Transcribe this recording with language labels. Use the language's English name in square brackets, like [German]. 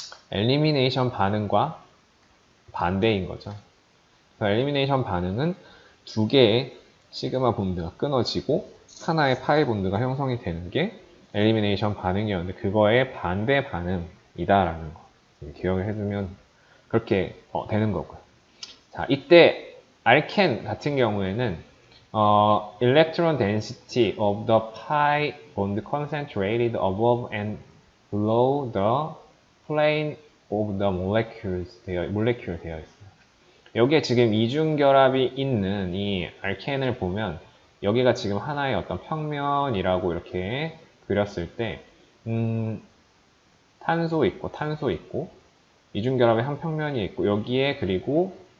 [Korean] 엘리미네이션 반응과 반대인 거죠. 엘리미네이션 반응은 두 개의 시그마 본드가 끊어지고 하나의 파이 본드가 형성이 되는 게 엘리미네이션 반응이었는데 그거의 반대 반응이다라는 거 기억을 해두면 그렇게 되는 거고요. 자, 이때 알켄 같은 경우에는 [English] electron density of the pi bond concentrated above and below the plane of the molecule [Korean] 되어 있어요. 여기에 지금 이중결합이 있는 이 알켄을 보면 여기가 지금 하나의 어떤 평면이라고 이렇게 그렸을 때 탄소 있고 이중결합의 한 평면이 있고 여기에 그리고